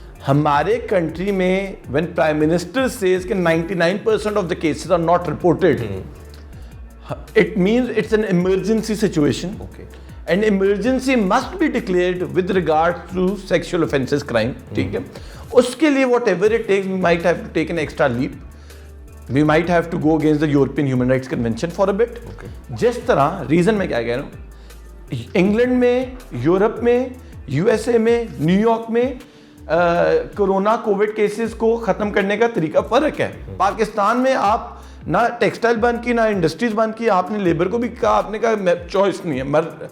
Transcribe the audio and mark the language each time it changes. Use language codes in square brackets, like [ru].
[en] हमारे कंट्री में when prime minister says कि 99% of the cases are not reported, it means it's an emergency situation. And emergency must be declared with regard to sexual offences crime. [hi] ठीक है, उसके लिए [en] Whatever it takes we might have to take an extra leap. We might have to go against the European Human Rights Convention for a bit. [hi] जिस तरह reason मैं क्या कह रहा हूँ, इंग्लैंड में, यूरोप में, यूएसए में, न्यूयॉर्क में कोरोना कोविड केसेस को ख़त्म करने का तरीका फ़र्क है. पाकिस्तान में आप ना टेक्सटाइल बंद की, ना इंडस्ट्रीज बंद की, आपने लेबर को भी कहा, आपने कहा चॉइस नहीं है.